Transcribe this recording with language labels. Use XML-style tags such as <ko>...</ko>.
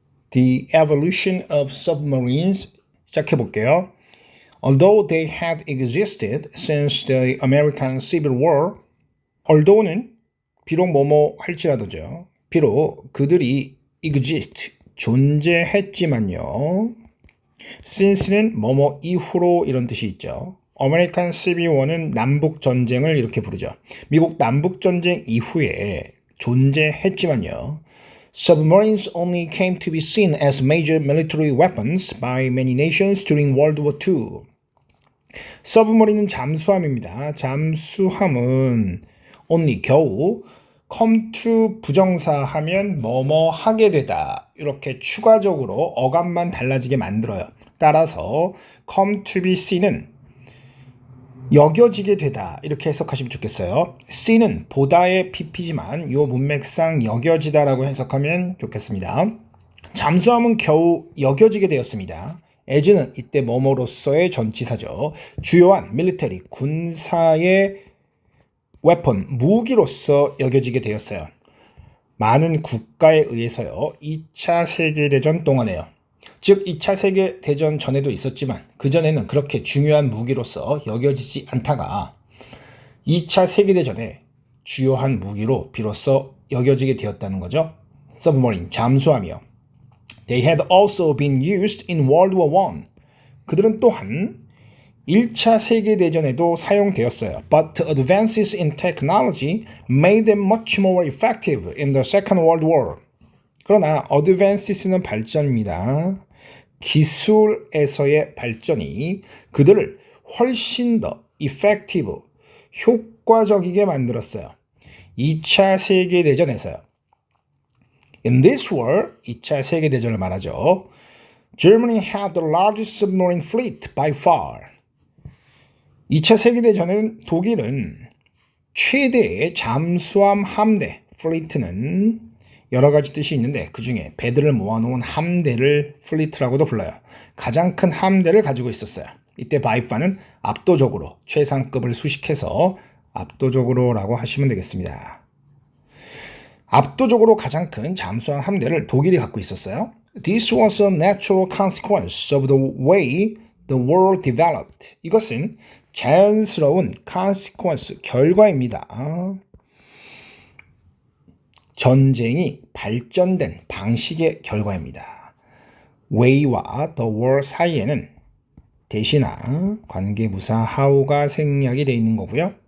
<en>The evolution of submarines</en> <ko>시작해 볼게요.</ko> <en>Although they had existed since the American Civil War, although는</en> <ko>비록 뭐뭐 할지라도죠. 비록 그들이 exist, 존재했지만요. since는 뭐뭐 이후로 이런 뜻이 있죠. American Civil War는 남북 전쟁을 이렇게 부르죠. 미국 남북 전쟁 이후에 존재했지만요.</ko> <en>Submarines only came to be seen as major military weapons by many nations during World War II.</en> <ko>서브머린은 잠수함입니다. 잠수함은 only 겨우 come to 부정사 하면 뭐뭐 하게 되다. 이렇게 추가적으로 어감만 달라지게 만들어요. 따라서 come to be seen은 여겨지게 되다. 이렇게 해석하시면 좋겠어요. see는 보다의 PP지만 요 문맥상 여겨지다라고 해석하면 좋겠습니다. 잠수함은 겨우 여겨지게 되었습니다. as는 이때 뭐뭐로서의 전치사죠. 주요한 밀리터리, 군사의 웨폰, 무기로서 여겨지게 되었어요. 많은 국가에 의해서요. 2차 세계대전 동안에요. 즉 2차 세계대전 전에도 있었지만 그전에는 그렇게 중요한 무기로서 여겨지지 않다가 2차 세계대전에 주요한 무기로 비로소 여겨지게 되었다는 거죠. submarine, 잠수함이요.</ko> <en>They had also been used in World War I.</en> <ko>그들은 또한 1차 세계대전에도 사용되었어요.</ko> <en>But advances in technology made them much more effective in the Second World War.</en> <ko>그러나 advances는 발전입니다. 기술에서의 발전이 그들을 훨씬 더 effective, 효과적이게 만들었어요. 2차 세계대전에서요.</ko> <en>In this war,</en> <ko>2차 세계대전을 말하죠.</ko> <en>Germany had the largest submarine fleet by far.</en> <ko>2차 세계대전은 독일은 최대의 잠수함 함대, fleet는 여러 가지 뜻이 있는데 그 중에 배들을 모아놓은 함대를 플리트라고도 불러요. 가장 큰 함대를 가지고 있었어요. 이때 by far는 압도적으로 최상급을 수식해서 압도적으로라고 하시면 되겠습니다. 압도적으로 가장 큰 잠수함 함대를 독일이 갖고 있었어요.</ko> <en>This was a natural consequence of the way the war developed.</en> <ko>이것은 자연스러운 consequence, 결과입니다. 전쟁이 발전된 방식의 결과입니다. way와 the war 사이에는 대신하, 관계부사 how가 생략이 되어 있는 거고요.</ko>